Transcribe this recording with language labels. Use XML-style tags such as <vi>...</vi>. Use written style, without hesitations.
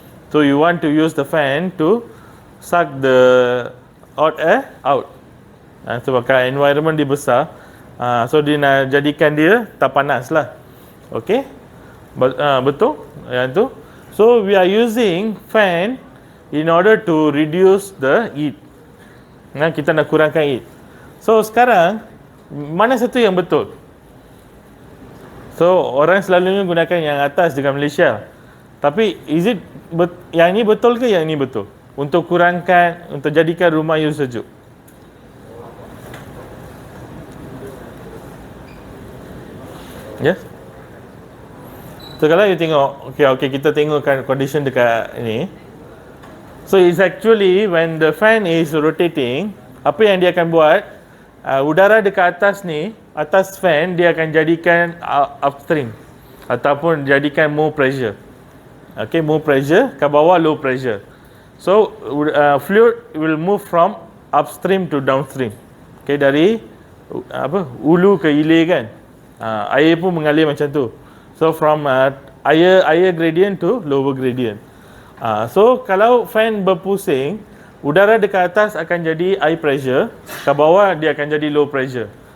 <en>So, you want to use the fan to suck the hot air out.</en> <ms>Sebab environment dia besar, so dia nak jadikan dia tak panas lah.</ms> <en>Okay,</en> <ms>betul yang tu.</ms> <en>So we are using fan in order to reduce the heat.</en> <ms>Kita nak kurangkan heat. So sekarang mana satu yang betul? So orang selalunya gunakan yang atas dekat Malaysia. Tapi yang ini betul ke yang ini betul? Untuk kurangkan, untuk jadikan rumah you sejuk. Yes. So kalau you tengok, okay, kita tengokkan condition dekat ini.</ms> <en>So it's actually when the fan is rotating,</en> <ms>apa yang dia akan buat, udara dekat atas ni, atas fan dia akan jadikan upstream ataupun jadikan more pressure.</ms> <en>Okay, more pressure</en> <ms>ke bawah,</ms> <en>low pressure. So fluid will move from upstream to downstream.</en> <ms>Okay, dari hulu ke hilir kan. Air pun mengalir macam tu.</ms> <en>So from higher gradient to lower gradient.</en> <ms>So kalau fan berpusing, udara dekat atas akan jadi high pressure, ke bawah dia akan jadi low pressure.</ms>